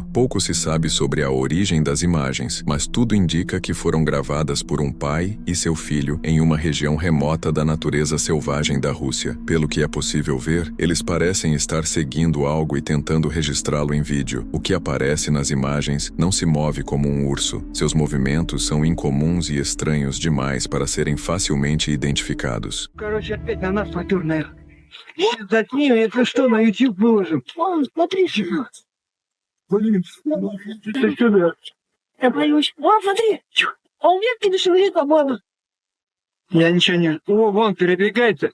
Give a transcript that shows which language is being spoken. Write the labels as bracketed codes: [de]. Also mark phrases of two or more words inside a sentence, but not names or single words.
[pt] Pouco se sabe sobre a origem das imagens, mas tudo indica que foram gravadas por um pai e seu filho em uma região remota da natureza selvagem da Rússia. Pelo que é possível ver, eles parecem estar seguindo algo e tentando registrá-lo em vídeo. O que aparece nas imagens não se move como um urso. Seus movimentos são incomuns e estranhos demais para serem facilmente identificados. [ru] Короче, опять на нас натюрная. Затем, если что, на YouTube выложим. Вон, смотри. Блин, ты сюда. Я боюсь. Вон, смотри. Он ветки дошевелит, по-моему. Я ничего не... О, вон, перебегается.